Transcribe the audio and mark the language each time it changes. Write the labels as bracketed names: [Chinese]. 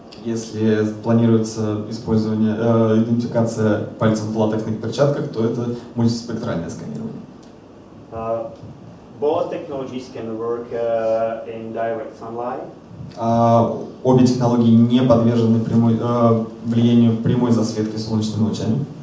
[Russian] Если планируется использование, идентификация пальцев в латексных перчатках, то это мультиспектральное сканирование. [English] Both technologies can work in direct sunlight. [Russian] Обе технологии не подвержены влиянию прямой засветки солнечными лучами.